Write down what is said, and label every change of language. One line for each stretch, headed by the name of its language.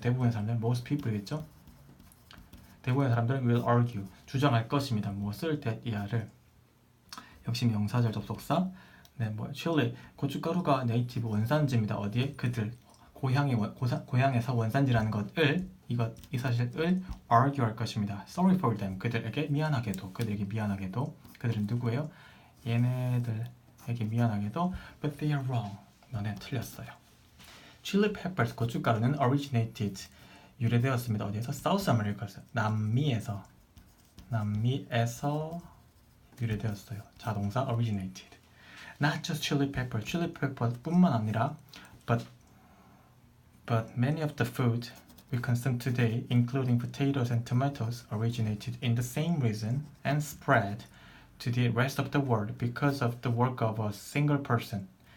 Korean: 대부분의 사람들,
English: most people
Korean: 이겠죠? 대부분의 사람들은
English: will argue,
Korean: 주장할 것입니다. 무엇을? that 이하를. 역시 명사절 접속사. 네, chili, 고춧가루가 native, 원산지입니다. 어디에? 그들, 고향에서 원산지라는 것을, 이 사실을 argue 할 것입니다.
English: Sorry for them,
Korean: 그들에게 미안하게도. 그들은 누구예요? 얘네들에게 미안하게도.
English: But they are wrong,
Korean: 너네 틀렸어요.
English: Chili peppers, 고춧가루는 originated, 유래되었습니다.
Korean: 어디에서? South America에서, 남미에서 유래되었어요. 자동사 originated.
English: Not just chili pepper
Korean: 뿐만 아니라
English: but many of the food we consume today, including potatoes and tomatoes, originated in the same region and spread to the rest of the world because of the work of a single person.